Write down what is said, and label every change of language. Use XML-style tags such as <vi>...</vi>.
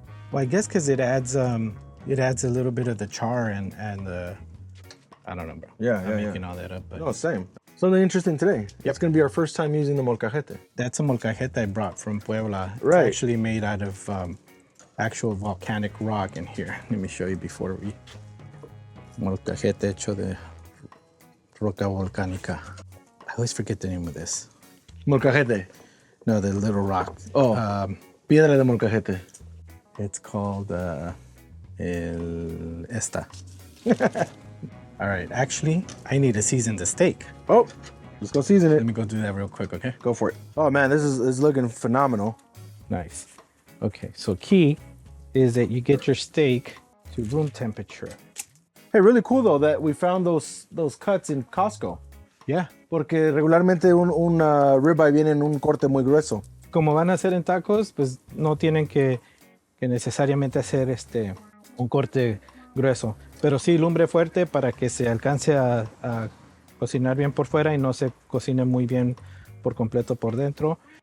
<en>Well, I guess because it adds a little bit of the char and the, I don't know, bro. Yeah, I'm yeah, making all that up, but No, same. Something interesting today. It's gonna be our first time using the molcajete. that's a molcajete I brought from Puebla. Right. It's actually made out of actual volcanic rock in here. Let me show you before we.</en> <es>Molcajete hecho de roca volcánica.</es> <en>I always forget the name of this. Molcajete. No, the little rock.</en> <es>Oh, piedra de molcajete.</es> <en>It's called</en> <es>el esta.</es> <en>All right, actually, I need to season the steak. Oh, let's go season Let it. me go do that real quick, okay? Go for it. Oh man, this is looking phenomenal. Nice. Okay, so key is that you get your steak to room temperature. Hey, really cool though that we found those cuts in Costco. Yeah.</en> <es>Porque regularmente un ribeye viene en un corte muy grueso. Como van a hacer en tacos, pues no tienen que necesariamente hacer un corte grueso, pero sí lumbre fuerte para que se alcance a cocinar bien por fuera y no se cocine muy bien por completo por dentro.</es>